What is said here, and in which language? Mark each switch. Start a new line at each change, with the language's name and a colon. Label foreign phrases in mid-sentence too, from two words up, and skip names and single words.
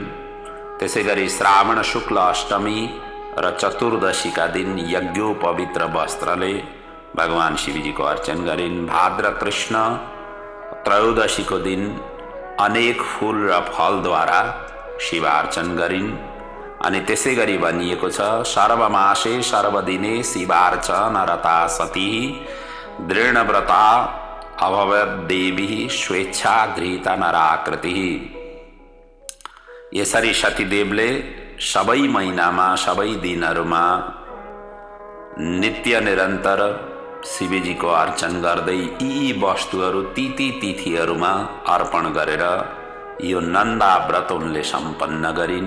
Nepali: त्यसै गरी श्रावण शुक्ल अष्टमी र चतुर्दशीका दिन यज्ञोपवित्र वस्त्रले भगवान शिवजीको अर्चन गरिन्। भाद्र कृष्ण त्रयोदशीको दिन अनेक फूल र फलद्वारा शिवार्चन गरिन्। अनि त्यसै गरी भनिएको छ,
Sanskrit: सर्वमासे सर्वदिने शिवार्चन रता सती दृढव्रता अभवत देवी स्वेच्छा गृहीता नराकृति।
Nepali: यसरी सतीदेवले सबै महिनामा, सबै दिनहरूमा नित्य निरन्तर शिवजीको अर्चन गर्दै यी वस्तुहरू ती तिथिहरूमा अर्पण गरेर यो नन्दा व्रत उनले सम्पन्न गरिन्।